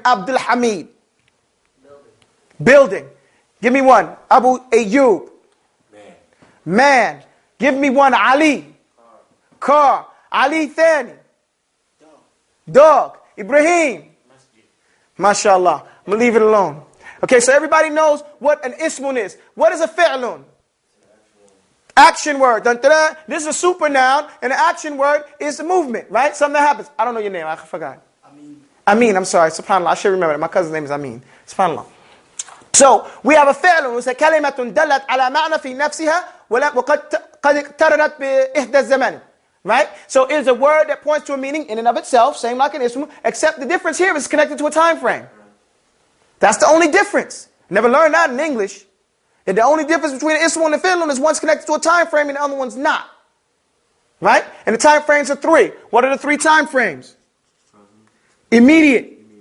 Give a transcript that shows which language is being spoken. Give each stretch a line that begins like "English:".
English: Abdul Hamid. Building. Give me one. Abu Ayyub. Man. Give me one. Ali. Car. Ali Thani. Dog. Ibrahim. MashaAllah. I'm going to leave it alone. Okay, so everybody knows what an ismun is. What is a fi'lun? Action word. Dun, dun, dun. This is a super noun, and the action word is the movement, right? Something that happens. I don't know your name. I forgot. Amin. I'm sorry. SubhanAllah. I should remember that. My cousin's name is Amin. SubhanAllah. So we have a
Arabic: فعل وهي كلمة دلت على معنى في نفسها وقد اقترنت بإحدى الزمان.
English: Right? So it's a word that points to a meaning in and of itself, same like an ism, except the difference here is connected to a time frame. That's the only difference. Never learned that in English. And the only difference between an ism and a fi'l is one's connected to a time frame and the other one's not. Right? And the time frames are 3. What are the 3 time frames? Immediate.